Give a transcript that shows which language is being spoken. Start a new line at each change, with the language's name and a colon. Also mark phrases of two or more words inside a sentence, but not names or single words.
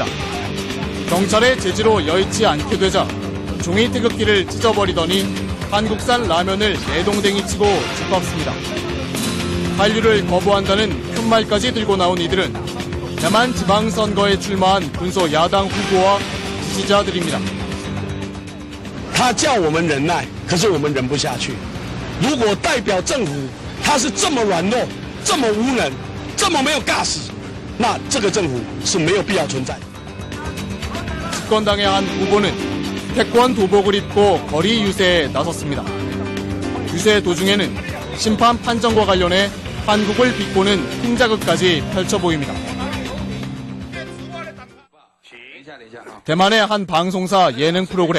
Korean: 경찰의 제지로 여의치 않게 되자 종이 태극기를 찢어버리더니 한국산 라면을 내동댕이 치고 짓밟습니다. 한류를 거부한다는 큰 말까지 들고 나온 이들은 대만 지방선거에 출마한 군소 야당 후보와 지지자들입니다.
Chinese: 他叫我们忍耐，可是我们忍不下去。如果代表政府他是这么软弱、这么无能、这么没有尬死，那这个政府是没有必要存在的。
Korean: 집권당의 한 후보는 태권 도복을 입고 거리 유세에 나섰습니다. 유세 도중에는 심판 판정과 관련해 한국을 비꼬는 흉자극까지 펼쳐 보입니다. 대만의 한 방송사 예능 프로그램.